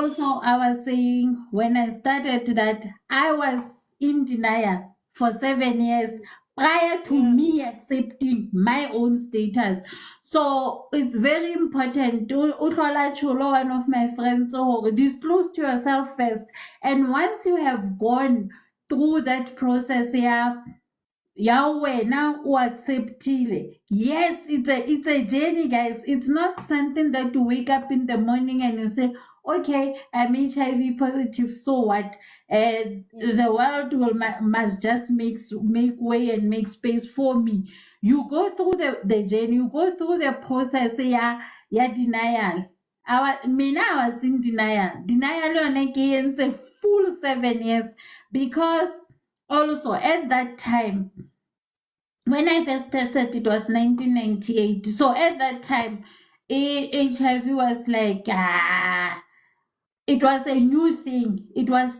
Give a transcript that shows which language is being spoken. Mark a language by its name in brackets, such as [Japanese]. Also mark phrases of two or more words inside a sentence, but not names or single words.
[English] also, I was saying when I started that I was in denial for 7 years prior to yeah. me accepting my own status. So it's very important. Utlhola Cholo, one of my friends, disclose to yourself first. And once you have gone through that process, yeah, [Tswana] ya wena o acceptile. [English] Yes, it's a journey, guys. It's not something that you wake up in the morning and you say, okay, I'm HIV positive, so what? Mm, The world must just make way and make space for me. You go through the journey, you go through the process, yeah, denial. I was in denial. Denial [Tswana] yone ke entse [English] full 7 years, because also at that time when I first tested, it was 1998. So at that time, HIV was like, it was a new thing. It was still